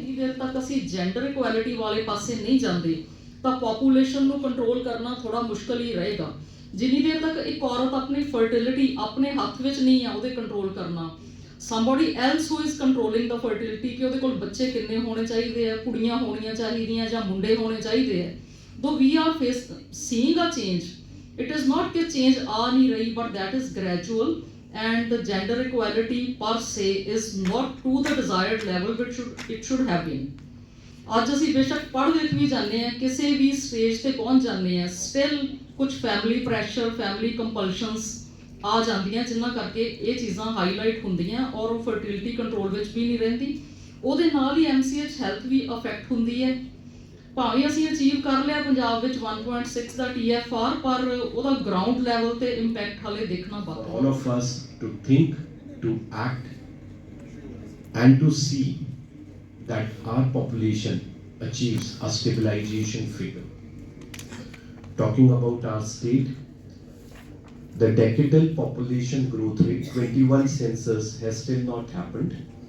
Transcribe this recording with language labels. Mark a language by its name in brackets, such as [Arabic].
[Punjabi] ਜਿੰਨੀ ਦੇਰ ਤੱਕ ਅਸੀਂ ਜੈਂਡਰ ਇਕੁਐਲਿਟੀ ਵਾਲੇ ਪਾਸੇ ਨਹੀਂ ਜਾਂਦੇ ਤਾਂ ਪਾਪੂਲੇਸ਼ਨ ਨੂੰ ਕੰਟਰੋਲ ਕਰਨਾ ਥੋੜਾ ਮੁਸ਼ਕਲ ਹੀ ਰਹੇਗਾ। ਜਿੰਨੀ ਦੇਰ ਤੱਕ ਇੱਕ ਔਰਤ ਆਪਣੀ ਫਰਟੀਲਿਟੀ ਆਪਣੇ ਹੱਥ ਵਿੱਚ ਨਹੀਂ ਆ ਉਹਦੇ ਕੰਟਰੋਲ ਕਰਨਾ, [English] somebody else who is controlling the fertility, [Punjabi] ਕਿ ਉਹਦੇ ਕੋਲ ਬੱਚੇ ਕਿੰਨੇ ਹੋਣੇ ਚਾਹੀਦੇ ਆ, ਕੁੜੀਆਂ ਹੋਣੀਆਂ ਚਾਹੀਦੀਆਂ ਜਾਂ ਮੁੰਡੇ ਹੋਣੇ ਚਾਹੀਦੇ ਆ। [English] Though we are seeing a change, it is not that change [Punjabi] aa nahi rahi, [English] but that is gradual, and the gender equality per se is not to the desired level which it should have been. [Punjabi] ਅੱਜ ਅਸੀਂ ਬੇਸ਼ੱਕ ਪੜ੍ਹ ਲਿਖ ਵੀ ਜਾਂਦੇ ਹਾਂ, ਕਿਸੇ ਵੀ stage ਤੇ ਪਹੁੰਚ ਜਾਂਦੇ ਹਾਂ, ਸਟਿਲ ਕੁਝ ਫੈਮਿਲੀ ਪ੍ਰੈਸ਼ਰ, ਫੈਮਿਲੀ ਕੰਪਲਸ਼ਨਸ ਆ ਜਾਂਦੀਆਂ ਜਿਨ੍ਹਾਂ ਕਰਕੇ ਇਹ ਚੀਜ਼ਾਂ ਹਾਈਲਾਈਟ ਹੁੰਦੀਆਂ ਔਰ ਉਹ ਫਰਟੀਲਿਟੀ ਕੰਟਰੋਲ ਵਿੱਚ ਵੀ ਨਹੀਂ ਰਹਿੰਦੀ। ਉਹਦੇ ਨਾਲ ਹੀ MCH ਹੈਲਥ ਵੀ ਅਫੈਕਟ ਹੁੰਦੀ ਹੈ। ਭਾਵੇਂ ਅਸੀਂ ਅਚੀਵ ਕਰ ਲਿਆ ਪੰਜਾਬ ਵਿੱਚ 1.6 ਦਾ TFR, ਪਰ ਉਹਦਾ ਗਰਾਊਂਡ ਲੈਵਲ ਤੇ ਇੰਪੈਕਟ ਹਾਲੇ ਦੇਖਣਾ ਬਾਕੀ ਹੈ। [English] All of us to think, to act and to see that our population achieves a stabilization figure. Talking about our state, the decadal population growth rate, 21 census has still not happened.